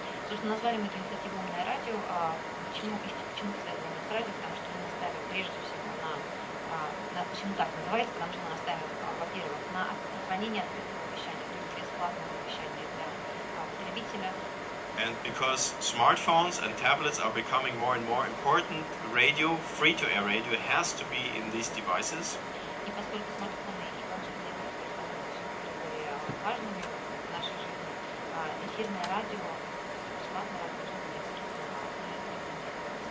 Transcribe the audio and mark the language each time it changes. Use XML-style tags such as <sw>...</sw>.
<ru>Собственно, назвали мы эту инициативу «Умное радио». Почему связано с радио? Потому что мы наставим прежде всего почему так называется? Потому что мы наставим, во-первых, на сохранение открытого вещания, то есть бесплатного вещания для потребителя.</ru> <en>And because smartphones and tablets are becoming more and more important, radio, free-to-air radio, has to be in these devices.</en> <ru>И поскольку смартфоны и планшетные устройства становятся все более важными в нашей жизни, эфирное радио, бесплатное радио должно быть абсолютно.</ru>